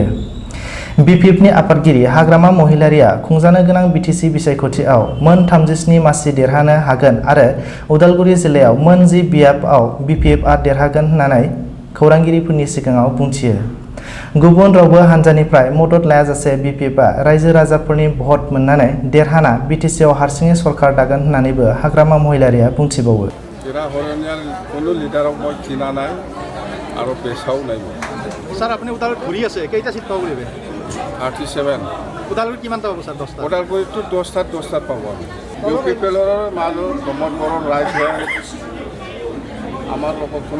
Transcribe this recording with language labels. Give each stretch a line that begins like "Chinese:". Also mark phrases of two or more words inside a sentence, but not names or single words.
Bodo: BPFनि आफादगिरि हाग्रामा महिलारिआ खुंजानो गोनां BTC बिसायख'थियाव मोन 37 मासि देरहानो हागोन आरो उदालगुरि जिल्लायाव मोन 10 बियाबआव BPFआ देरहागोन होननानै खौरांगिरिफोरनि सिगाङाव बुंथियो। गुबुन रावबो हान्जानिफ्राय मदद लायाजासे BPFआ रायजो राजाफोरनि भट मोननानै देरहाना BTCआव हारसिङै सरकार दागोन होननानैबो हाग्रामा महिलारिआ बुंथिबावो।
Assamese: কোনো লিডাৰক মই চিনা নাই আৰু পেচাও নাই। স্যার আপনি উদালগুৰি ঘূৰি আছে কেইটা সিট পাব বুলিবে? 37 উদালগুৰি কিমানটা পাব স্যার? 10টা। ওদালগুৰিটো 10টাত পাব। ইউপিপিএলৰ মাজত দমন ৰাইজ আমাৰ লগত কোনো